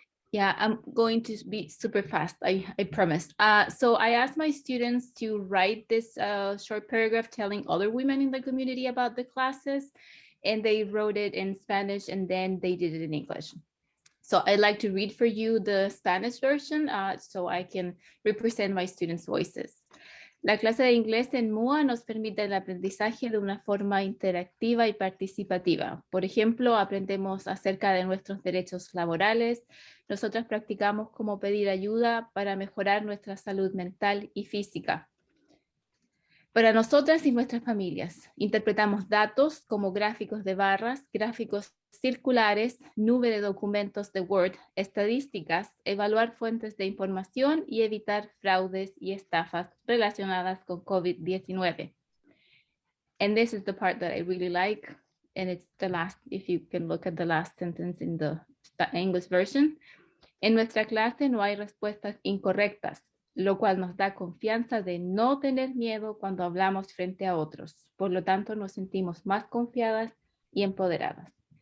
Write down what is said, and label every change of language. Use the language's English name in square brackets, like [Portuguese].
[English] Yeah, I'm going to be super fast, I promise. So I asked my students to write this short paragraph telling other women in the community about the classes, and they wrote it in Spanish and then they did it in English. So I'd like to read for you the Spanish version so I can represent my students' voices. [Spanish] La clase de inglés en MUA nos permite el aprendizaje de una forma interactiva y participativa. Por ejemplo, aprendemos acerca de nuestros derechos laborales. Nosotras practicamos cómo pedir ayuda para mejorar nuestra salud mental y física. Para nosotras y nuestras familias, interpretamos datos como gráficos de barras, gráficos circulares, nube de documentos de Word, estadísticas, evaluar fuentes de información y evitar fraudes y estafas relacionadas con COVID-19. [English] And this is the part that I really like. And it's the last, if you can look at the last sentence in the English version. [Spanish] En nuestra clase no hay respuestas incorrectas, lo cual nos da confianza de no tener miedo cuando hablamos frente a otros. Por lo tanto, nos sentimos más confiadas y empoderadas.